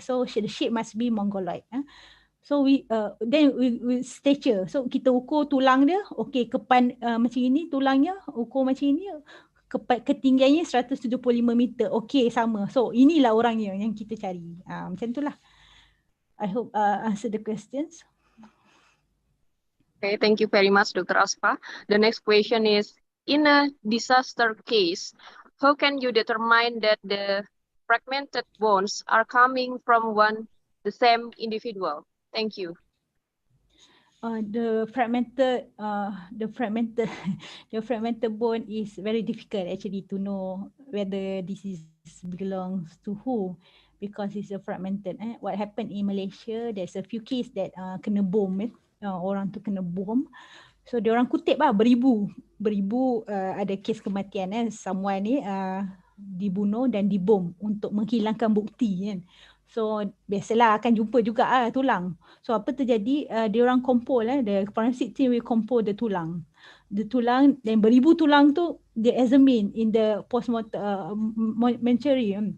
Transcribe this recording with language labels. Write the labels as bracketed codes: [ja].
[en] So the shape must be mongoloid. So then we stature. [ms] So kita ukur tulang dia, okey kepan macam ini tulangnya, ukur macam ini. Ketinggiannya 175 meter. Okey, sama. So inilah orangnya yang kita cari. Macam itulah. [en] I hope answer the questions. Okay, thank you very much, Dr. Aspa. The next question is, in a disaster case, how can you determine that the fragmented bones are coming from the same individual? Thank you. The fragmented bone is very difficult actually to know whether this belongs to who, because it's a fragmented. What happened in Malaysia, there's a few case that [ms] kena bom, orang tu kena bom. So dia orang kutip beribu ada kes kematian someone ni dibunuh dan dibom untuk menghilangkan bukti kan. So biasalah akan jumpa juga tulang. So apa terjadi, dia orang compile [en] the forensic team will compile [ms] the tulang dan beribu tulang tu dia [en] examine in the postmortem mortuary.